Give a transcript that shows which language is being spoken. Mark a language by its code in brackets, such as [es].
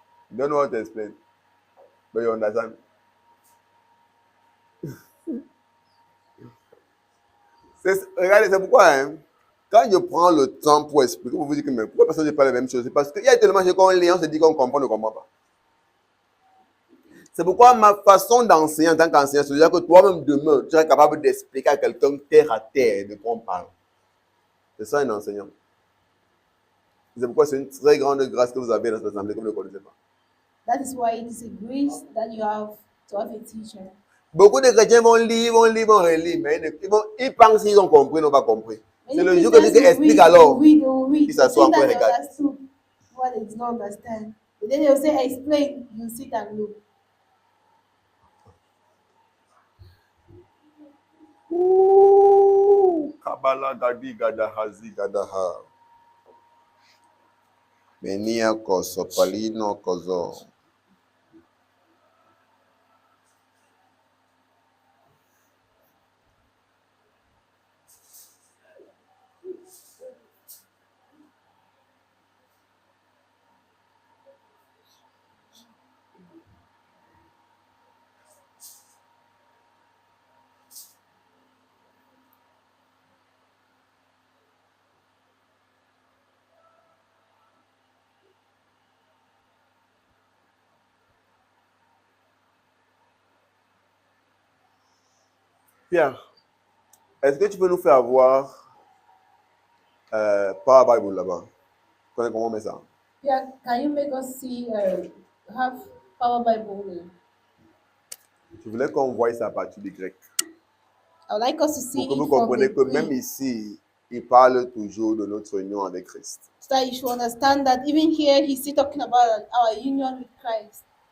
[en] You don't know what to explain, but you understand. [fr] Regardez, c'est pourquoi, hein, quand je prends le temps pour expliquer, vous vous dites que mais pourquoi personne ne parle la même chose? C'est parce qu'il y a tellement de choses qu'on lit, on se dit qu'on comprend, on ne comprend pas. C'est pourquoi ma façon d'enseigner en tant qu'enseignant, c'est-à-dire que toi-même demain, tu seras capable d'expliquer à quelqu'un terre à terre de quoi on parle. C'est ça un enseignant. C'est pourquoi c'est une très grande grâce que vous avez dans cette assemblée que vous ne connaissez pas. [en] That is why it is a grace that you have to have a teacher. [fr] Beaucoup de chrétiens vont lire, vont relire, mais ils pensent qu'ils ont compris, ils n'ont pas compris. C'est le jour que Dieu explique alors, ils s'assoient encore et regardent. [en] What they do not understand. But then they'll say, explain, you sit and look. Kabbalah gadi gadahazi gadaha. Menia koso palino kozo. [fr] Pierre, est-ce que tu peux nous faire voir Power Bible là-bas? Comment on met ça? [en] Yeah, can you make us see, have Power Bible? [fr] Je voulais qu'on voie ça à partir du grec. [en] I would like us to [fr] Pour [en] see [fr] que vous [en] it from [fr] compreniez [en] the [fr] que même [en] Greek, [fr] ici, il parle toujours de notre union avec Christ. [en] so that you should understand that even here he's still talking about our union with Christ.